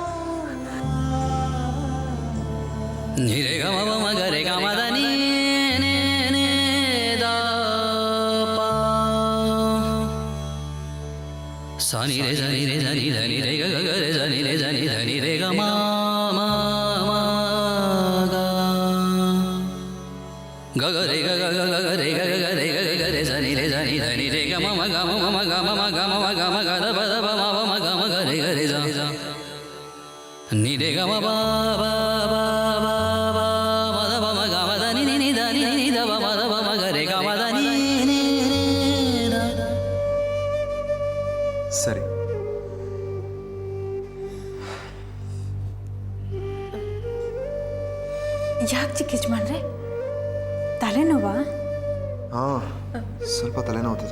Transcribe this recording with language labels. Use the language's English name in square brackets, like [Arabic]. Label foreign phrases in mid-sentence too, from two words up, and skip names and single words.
[Kannada] ಸನಿ ರೇ ಸನಿ ರೇ ಸನಿ ಧನಿ ರೇ ಗ ಗ ರೇ ಸನಿ ರೇ ಸನಿ ಧನಿ ರೇ ಗ ಮಾ ಮಾ ಮಾ ಗ ಗ ಗ ರೇ ಗ ಗ ಗ ಗ ರೇ ಗ ಗ ರೇ ಗ ಗ ರೇ ಸನಿ ರೇ ಸನಿ ಧನಿ ರೇ ಗ ಮ ಮ ಗ ಮ ಮ ಗ ಮ ಮ ಗ ಮ ಮ ಗ ಮ ಗ ದ ಬ ದ ಬ ಮ ಮ ಗ ಮ ಗ ರೇ ಗ ರೇ ಸ ನಿ ರೇ ಗ ಮ ಬ ಬ ಬ ಬ ಮ ದ ಬ ಮ ಗ ಮ ದ ನಿ ನಿ ನಿ ದ ನಿ ನಿ ದ ಬ ಮ ದ ಬ ಮ ಗ ರೇ ಗ ಮ ದ ನಿ ನಿ ದ. ಸರಿ, ಯಾಕೆ ಚಿಕ್ಕೇಶ್ ಮಾಡ್ರೆ? ತಲೆನೋವಾ? ಹಾಂ, ಸ್ವಲ್ಪ ತಲೆನೋವುತ್ತಿದೆ.